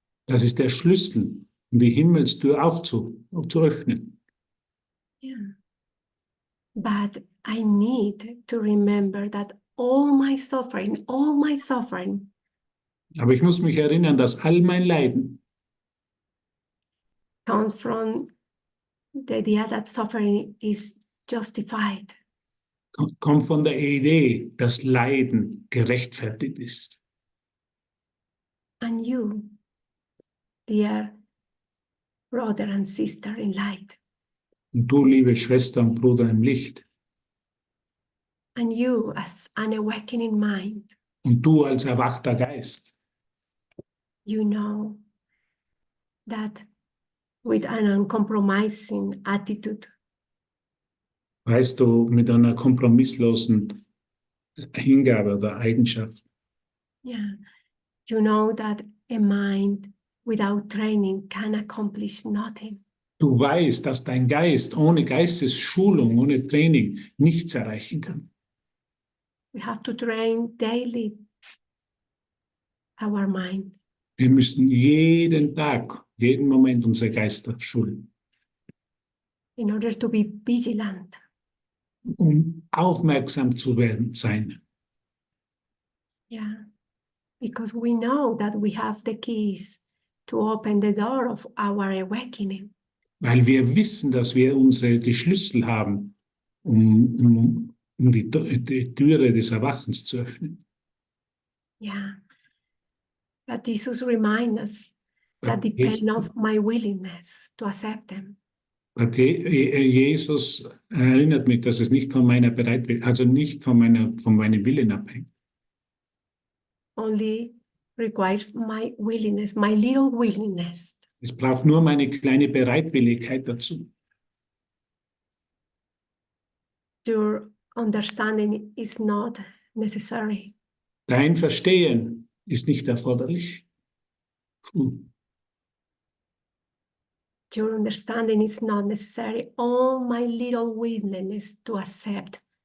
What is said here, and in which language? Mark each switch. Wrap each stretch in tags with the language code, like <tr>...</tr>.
<de>Das ist der Schlüssel, um die Himmelstür zu öffnen.</de> <en>Yeah. But I need to remember that all my suffering</en> <de>Aber ich muss mich erinnern, dass all mein Leiden</de> <en>comes from the idea that suffering is justified.</en> <de>kommt von der Idee, dass Leiden gerechtfertigt ist.</de> <en>And you, dear brother and sister in light,</en> <de>Und du, liebe Schwester und Bruder im Licht,</de> <en>and you as an awakening mind,</en> <de>und du als erwachter Geist,</de> <en>you know that with an uncompromising attitude,</en> <de>weißt du, mit einer kompromisslosen Hingabe oder Eigenschaft,</de> <en>yeah, you know that a mind without training can accomplish nothing.</en> <de>du weißt, dass dein Geist ohne Geistesschulung, ohne Training nichts erreichen kann.</de> <en>We have to train daily our mind</en> <de>Wir müssen jeden Tag, jeden Moment unsere Geister schulen,</de> <en>in order to be vigilant.</en> <de>aufmerksam zu sein.</de> <en>Yeah, because we know that we have the keys to open the door of our awakening.</en> <de>Weil wir wissen, dass wir die Schlüssel haben, um die Türe des Erwachens zu öffnen.</de> <en>Yeah, but Jesus reminds us that depend on my willingness to accept them.</en> <de>Jesus erinnert mich, dass es nicht von meiner Bereitwilligkeit, also nicht von meinem Willen abhängt.</de> <en>Only requires my willingness, my little willingness.</en> <de>Es braucht nur meine kleine Bereitwilligkeit dazu.</de> <en>Your understanding is not necessary.</en> <de>Dein Verstehen ist nicht erforderlich.</de> <en>Your understanding is not necessary. All my little willingness to accept.</en>